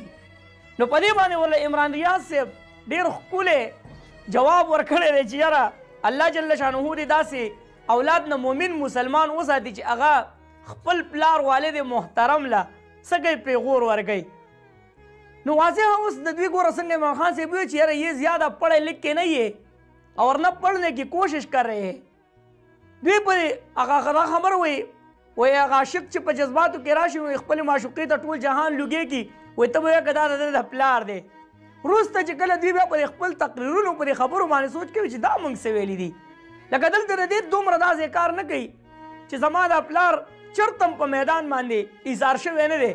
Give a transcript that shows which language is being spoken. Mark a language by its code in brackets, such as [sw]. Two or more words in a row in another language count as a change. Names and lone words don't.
[ps] نو په دې باندې ورله عمران ریاض صاحب ډېر ښکلی جواب ورکړی دی چې یاره [ar] الله جل شانه [ps] دې داسې اولاد نه مؤمن مسلمان وساتي چې هغه خپل پلار والد محترم له څه کوي پیغور ورکوي. نو واضح اوس د دوی ګوره څنګه عمران خان صاحب وایي چې یاره [ur] یہ زیادہ پڑھے لکھ کے نہیں ہے اور نہ پڑھنے کی کوشش کر رہے ہیں. [ps] دوی په هغه خبره وایي هغه عاشق چې په جذباتو کې راشي نو خپلې معشوقې ته ټول جهان لوګې کي وایي ته به وایې که دا د پلار دی. وروسته چې کله دوی بیا په خپل تقریرونو په دې خبرو باندې سوچ کوي چې دا موږ څه ویلي دي لکه دلته د دې دومره داسې کار نه کوي چې زما دا پلار چرته په میدان باندې ایثار شوی نه دی.